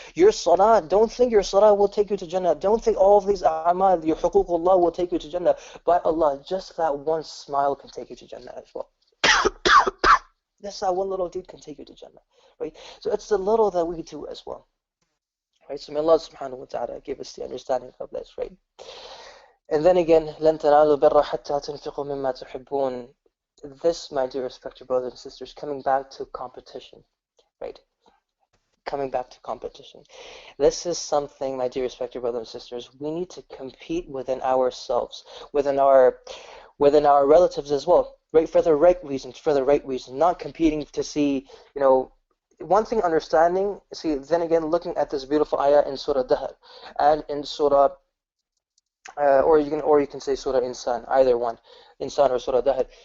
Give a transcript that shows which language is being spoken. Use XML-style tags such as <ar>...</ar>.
<en>Your salah, don't think your salah will take you to Jannah. Don't think all of these a'mal, your huququllah will take you to Jannah. By Allah, just that one smile can take you to Jannah as well. Just that one little deed can take you to Jannah. Right? So it's the little that we do as well. Right? So may Allah subhanahu wa ta'ala give us the understanding of this, right? And then again,</en> <ar>لَن تَنَالُوا الْبِرَّ حَتَّى تُنْفِقُوا مِمَّا تُحِبُّونَ.</ar> <en>This, my dear respected brothers and sisters, coming back to competition, right? Coming back to competition. This is something, my dear respected brothers and sisters, we need to compete within ourselves, within our relatives as well, right? For the right reasons, not competing to see, one thing understanding, then again, looking at this beautiful ayah in Surah Dahr, and in Surah, or you can say Surah Insan, either one, Insan or Surah Dahr.</en>